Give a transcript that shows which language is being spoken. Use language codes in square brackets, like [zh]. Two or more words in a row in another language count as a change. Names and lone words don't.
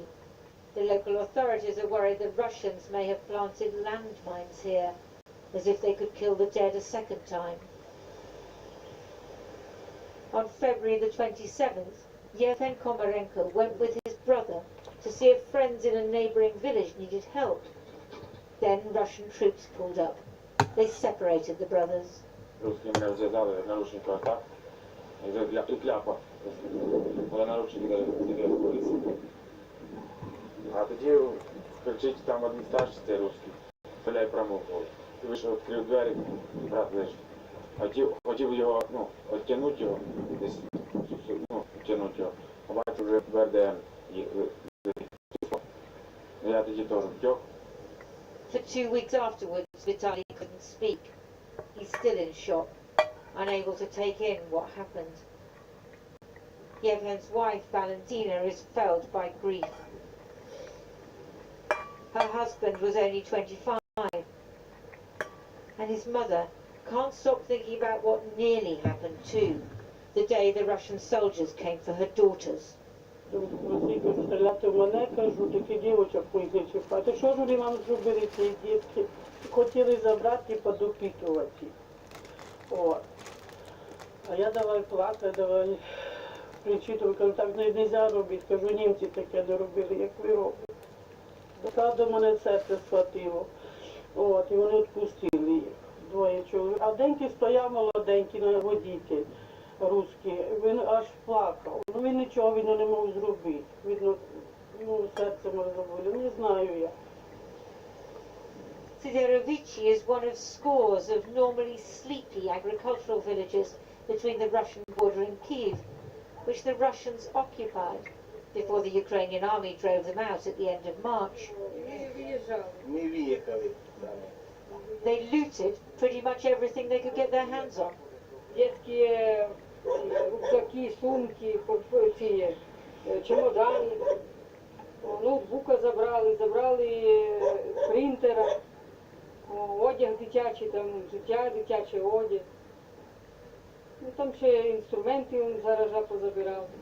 [en] The local authorities are worried the Russians may have planted landmines here, as if they could kill the dead a second time. On February the 27th, Yevhen Komarenko went with his brother to see if friends in a neighbouring village needed help. Then Russian troops pulled up. They separated the brothers. [uk] А тоді кричить там один старший, цей русський, стріляє прямо в голову. І вийшов, відкрив двері, брат лежить. Хотів його, оттягнути його, десь, оттягнути його. А бачу вже БРДМ. Я тоді теж втек. [en] For 2 weeks afterwards, Vitaly couldn't speak. He's still in shock, unable to take in what happened. Yevhen's wife, Valentina, is felled by grief. Her husband was only 25, and his mother can't stop thinking about what nearly happened too, the day the Russian soldiers came for her daughters. [uk] Стріляти в мене, кажу, такі дівочок поїздить шукати. Що ж вони вам зробили, ці дітки? Хотіли забрати і подопікувати їх. От. А я давай плакати, давай причитувати, кажу, так не можна робити. Кажу, німці таке не робили, як ви робите. Так до мене серце схватило. От, і вони відпустили їх, двоє чоловік. А деньки стояв молоденький водитель. Русський, він аж плакав. Ну він нічого не мог зробити. Видно, серце може заболіло, не знаю я. [en] Siderovichi is one of scores of normally sleepy agricultural villages between the Russian border and Kyiv, which the Russians occupied before the Ukrainian army drove them out at the end of March. They looted pretty much everything they could get their hands on. [ru] Детские рюкзаки, [uk] сумки, ці, чемодани, ноутбука забрали принтера, одяг дитячий, там, взуття, дитячий одяг. Ну, там ще інструменти він зараз позабирав.